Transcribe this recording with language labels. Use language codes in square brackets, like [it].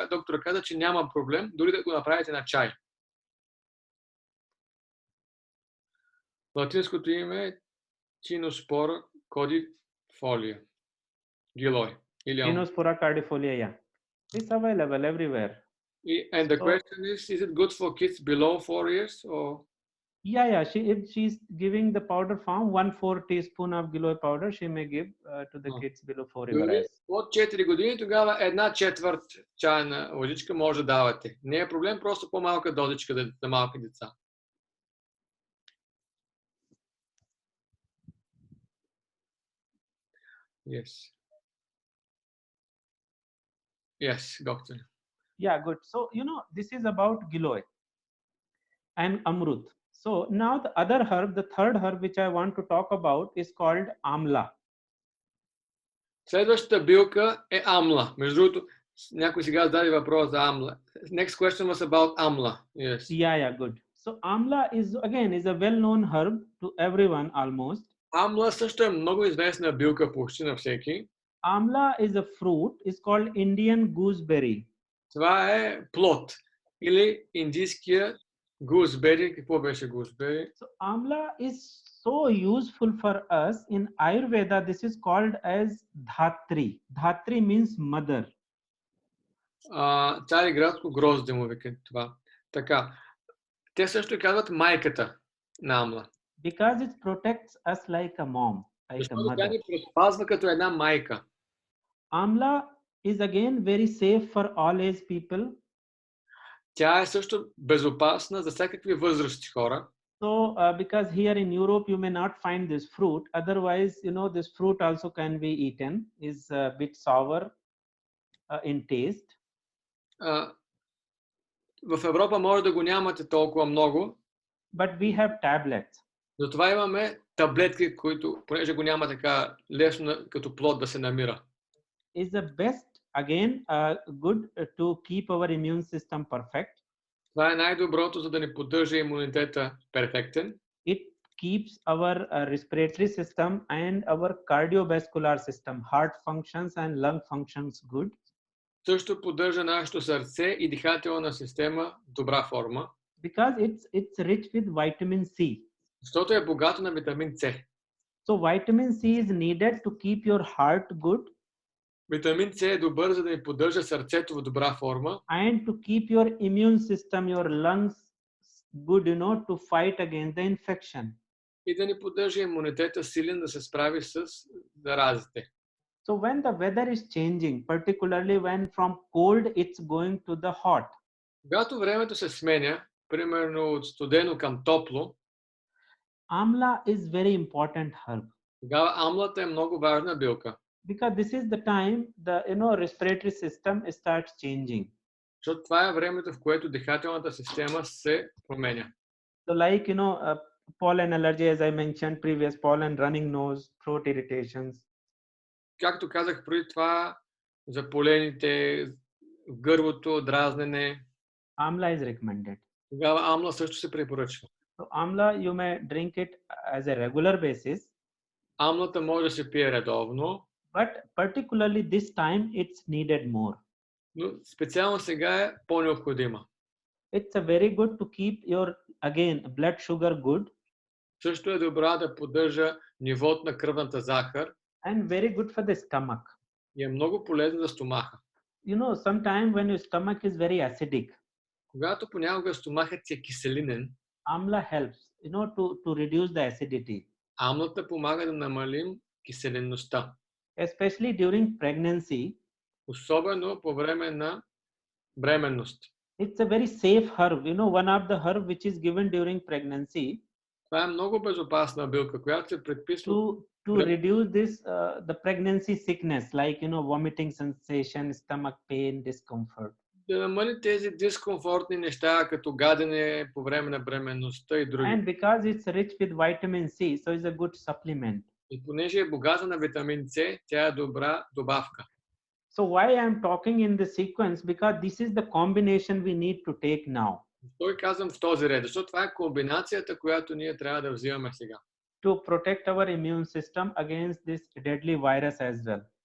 [bg] Доктор каза, че няма проблем, дори да го направите на чай. Латинското име е Чиноспора кодифолия. Гилой. [en] Chinospora cardifolia, yeah. It's available everywhere. And the question is it good for kids below 4 years or? Yeah. If she's giving the powder form, 1/4 teaspoon of giloy powder, she may give to the kids below 4 years. [bg] От 4 години тогава 1/4 чайна лъжичка може да давате. Не е проблем, просто по-малка дозичка за малки деца. [en] Yes, doctor. Yeah, good. So, this is about giloy and amrut. So now the other herb, the third herb which I want to talk about is called amla. [bg] Следващата билка е амла. Между другото, някой сега зададе въпрос за амла. [en] Next question was about amla. Yes. Yeah, good. So amla is a well-known herb to everyone almost. Амла също е много известна билка почти на всеки. Amla is a fruit. It's called Indian gooseberry. [bg] Това е плод. Или индийския gooseberry. Какво беше gooseberry? [en] So amla is so useful for us. In Ayurveda, this is called as dhatri. Dhatri means mother. [bg] Цариградско грозде му вика това. Така. Те също казват майката на амла. [en] Because it protects us like a mom, like [bg] Защото [en] a [bg] тя [en] mother. [bg] ни предпазва като една майка. [en] Amla is again very safe for all age people. [bg] Тя е също безопасна за всякакви възрастни хора. [en] So, because here in Europe you may not find this fruit. Otherwise, this fruit also can be eaten. Is a bit sour in taste. [bg] В Европа може да го нямате толкова много. [en] But we have tablets. [bg] Затова имаме таблетки, които, понеже го няма така лесно като плод да се намира. [en] Is the best again good to keep our immune system perfect. [bg] Това е най-доброто, за да ни поддържа имунитета перфектен. [en] It keeps our respiratory system and our cardiovascular system, heart functions and lung functions good. [bg] Също поддържа нашето сърце и дихателна система в добра форма, [en] Because it's rich with vitamin C. [bg] защото е богато на витамин С. [en] So vitamin C is needed to keep your heart good [bg] Витамин С е добър, за да ни поддържа сърцето в добра форма [en] and to keep your immune system, your lungs good, to fight against the infection. [bg] и да ни поддържа имунитета силен да се справи с заразите. [en] So when the weather is changing, particularly when from cold it's going to the hot, [bg] Когато времето се сменя, примерно от студено към топло, [en] amla is very important herb. [bg] тогава амлата е много важна билка, [en] Because this is the time the respiratory system starts changing. [bg] защото това е времето, в което дихателната система се променя. [en] So like pollen allergy, as I mentioned previous, pollen, running nose, throat irritations. [bg] Както казах преди това, за полените, в гърлото, дразнене, [en] Amla is recommended. [bg] тогава амла също се препоръчва. [en] So amla you may drink it as a regular basis, [bg] Амлата може да се пие редовно, [en] but particularly this time it's needed more. [bg] но специално сега е по-необходима. [en] It's a very good to keep your again blood sugar good [bg] Също е добра да поддържа нивото на кръвната захар [en] and very good for the stomach. [bg] и е много полезна за стомаха. [en] Sometimes when your stomach is very acidic, [bg] Когато понякога стомахът си е киселинен, [en] amla helps to reduce the acidity, [bg] амлата помага да намалим киселинността, [en] especially during pregnancy. [bg] особено по време на бременност. [en] It's a very safe herb, one of the herb which is given during pregnancy [bg] Това е много безопасна билка, която се предписва [en] to reduce this the pregnancy sickness, like vomiting sensation, stomach pain, discomfort. [bg] да намали тези дискомфортни неща, като гадене по време на бременността и други. [en] And because it's rich with vitamin C, so it's a good supplement. [bg] И понеже е богата на витамин С, тя е добра добавка. [en] So why I am talking in the sequence? Because this is the combination we need to take now [bg] Той казвам в този ред, защото това е комбинацията, която ние трябва да взимаме сега. [en] to protect our immune system against this deadly virus as well.